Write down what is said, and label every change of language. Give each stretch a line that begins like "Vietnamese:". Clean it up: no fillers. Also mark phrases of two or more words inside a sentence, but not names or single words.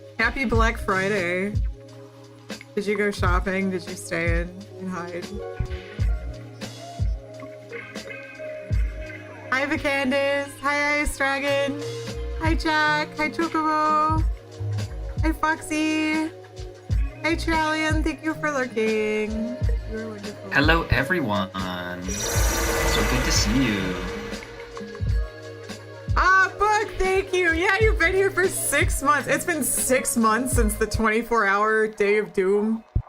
English: happy Black Friday. Did you go shopping? Did you stay in and hide? Hi, Vacandace. Hi, Ice Dragon. Hi, Jack. Hi, Chocobo. Hi, Foxy. Hi, Trallion. Thank you for lurking. You're wonderful. Hello, everyone. So good to see you. Ah, Book, thank you. Yeah, you've been here for 6 months. It's been 6 months since the 24-hour Day of Doom.